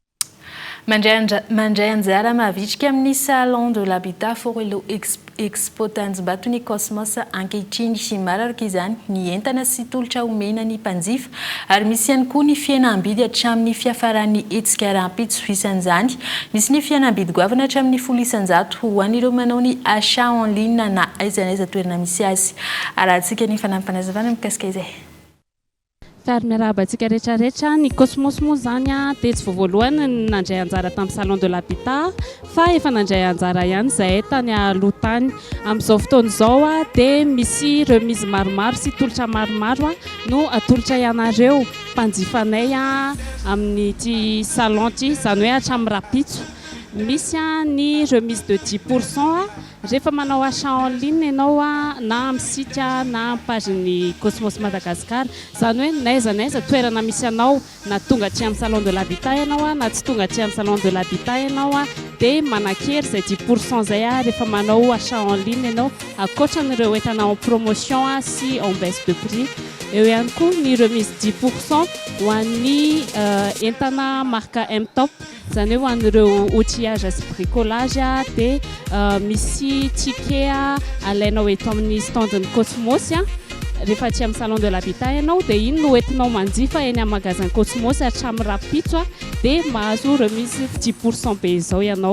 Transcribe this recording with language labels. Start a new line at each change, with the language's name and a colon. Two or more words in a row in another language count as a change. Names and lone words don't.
Malagasy: Mandray anjara mahavitrika amin'ny
French: salon de l'habitat
Malagasy: Forelo Expo Tanjombato ny Cosmos ankehitriny sy mararaka izany ny entana sy tolotra omena ny mpanjifa ary misy ihany koa ny fihenam-bidy hatramin'ny fiafaran'ny hetsika rahampitso isan'izany. Misy ny fihenam-bidy goavana hatramin'ny 100,000 ho an'ireo manao ny
French: achat en ligne
Malagasy: na aiza na aiza toerana misy azy. Arahantsika ny fanampanazavana mikasika izay. Fary miarabantsika rehetrarehetra ny Cosmos moa zany dia tsy voalohany nandray anjara tamin'ny
French: salon de l'habitat
Malagasy: fa efa nandray anjara ihany izay tany aloha tany. Amin'izao fotoana izao dia misy remise maromaro sy tolotra maromaro no atolotra ianareo mpanjifanay amin'ny salon ty izany hoe hatramin'ny rapitso. Misy ny
French: remise de 10%
Malagasy: rehefa manao
French: achat en ligne
Malagasy: ianao na amin'ny site na amin'ny page-ny Comores-Madagascar izany hoe naiza toerana misy anao na tonga aty amin'ny
French: salon de l'habitat
Malagasy: ianao na tsy tonga aty amin'ny
French: salon de l'habitat
Malagasy: ianao dia manakery zay 10% zay rehefa manao
French: achat en ligne
Malagasy: ianao akoatran'ireo entana
French: en promotion
Malagasy: sy
French: en baisse de prix.
Malagasy: Eo ihany koa ny remise 10% ho an'ny entana marque M-Top izany hoe ho an'ireo outillage sy bricolage dia misy ticket alainao eto amin'ny standin'ny Cosmos rehefa aty amin'ny
French: salon de l'habitat
Malagasy: ianao dia iny no entinao manjifa eny amin'ny magasin Cosmos hatramin'ny rapitso dia mahazo remise 10% be izao ianao.